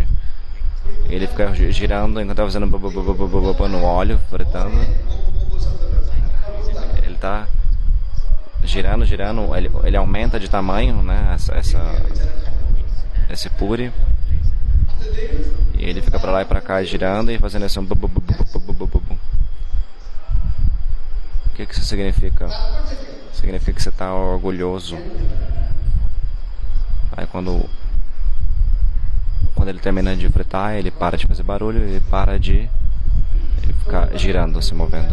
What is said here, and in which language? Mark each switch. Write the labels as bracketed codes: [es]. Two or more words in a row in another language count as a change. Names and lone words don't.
[pt] Ele fica girando enquanto está fazendo no óleo, fritando. Ele está girando, ele aumenta de tamanho, né? Esse puri. E ele fica pra lá e pra cá girando e fazendo esse um bu, bu, bu, bu, bu, bu, bu, bu, bu. O que isso significa? Significa que você está orgulhoso. Aí quando ele termina de fritar, ele para de fazer barulho e para de ficar girando, se movendo.